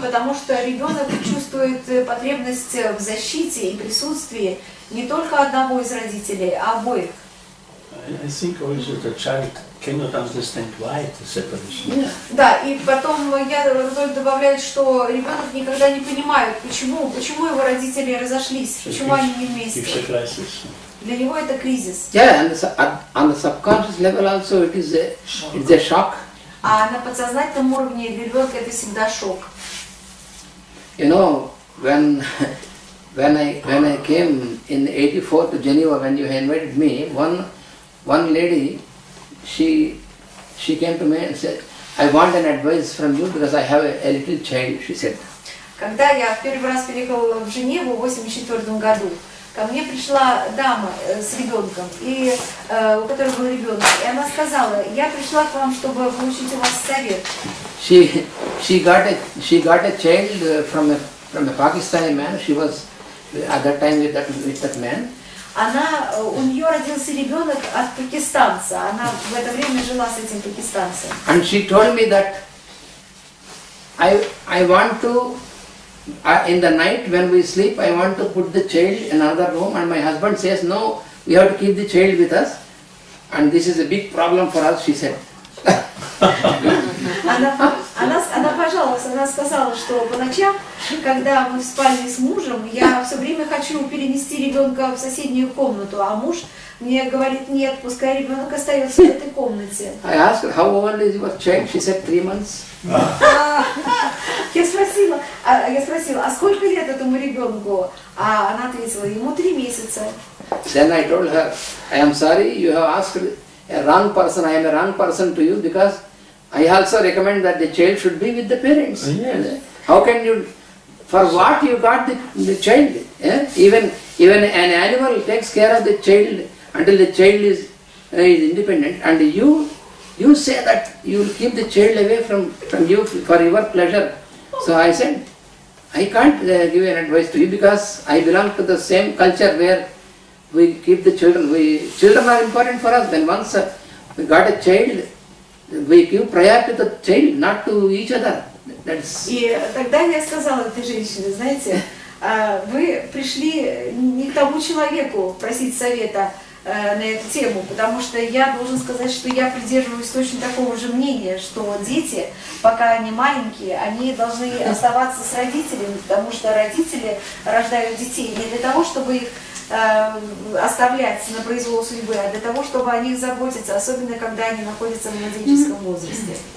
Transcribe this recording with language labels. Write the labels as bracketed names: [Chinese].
[Russian] Потому что ребенок чувствует потребность в защите и присутствии не только одного из родителей, а обоих. [English] I think also the child cannot understand why the separation. [Russian] Да, и потом я добавляю, что ребенок никогда не понимает, почему его родители разошлись, почему они не вместе. Для него это кризис. [English] Yeah, and on the subconscious level also it's a shock. [Russian] А на подсознательном уровне для ребенка это всегда шок. [English] You know, when I came in '84 to Geneva, when you invited me, one lady, she came to me and said, I want an advice from you because I have a little child, she said. [Russian] Когда я в первый раз переехала в Женеву в 1984 году, ко мне пришла дама с ребенком, у которой был ребенок, и она сказала: я пришла к вам, чтобы получить у вас совет. [English] She got a child from a Pakistani man. She was at that time with that man. [Russian] У нее родился ребенок от пакистанца. Она в это время жила с этим пакистанцем. [English] And she told me that I want to, in the night when we sleep, I want to put the child in another room, and my husband says, no, we have to keep the child with us, and this is a big problem for us, she said. [Russian] Она пожаловалась, она сказала, что по ночам, когда мы спали с мужем, я все время хочу перенести ребенка в соседнюю комнату, а муж мне говорит: нет, пускай ребенок остается в этой комнате. [English] I asked her, how old is your child? She said 3 months. [Russian] Я спросила, а сколько лет этому ребенку? А она ответила: ему 3 месяца. [English] Then I told her, I am sorry, you have asked a wrong person. I am a wrong person to you because I also recommend that the child should be with the parents. Yes. How can you, for what you got the child? Yeah? Even an animal takes care of the child until the child is independent, and you say that you will keep the child away from you for your pleasure. So I said, I can't give an advice to you because I belong to the same culture where we keep the children. Children are important for us. When once we got a child, we give priority to the child, not to each other. [Russian] И тогда я сказала этой женщине: знаете, вы пришли не к тому человеку просить совета на эту тему, потому что я должен сказать, что я придерживаюсь точно такого же мнения, что дети, пока они маленькие, они должны оставаться с родителями, потому что родители рождают детей не для того, чтобы их оставлять на произвол судьбы, а для того, чтобы о них заботиться, особенно когда они находятся в младенческом возрасте.